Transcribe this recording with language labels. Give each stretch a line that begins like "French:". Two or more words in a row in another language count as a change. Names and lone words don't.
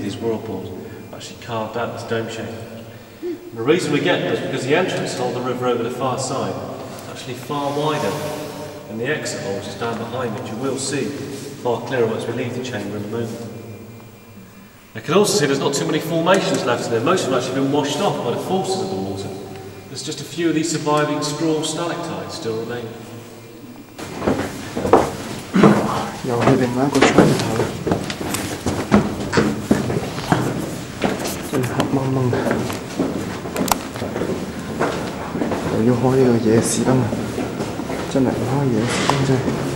English: These whirlpools actually carved out this dome shape. And the reason we get that is because the entrance hole of the river over the far side is actually far wider and the exit hole is down behind, which you will see far clearer once we leave the chamber in a moment. You can also see there's not too many formations left in there. Most of them have actually been washed off by the forces of the water. There's just a few of these surviving straw stalactites still remaining.
Cantonese: 又係另外一個窗頭，真係黑掹掹嘅，又要開呢個夜視燈，真係唔開夜視燈真係。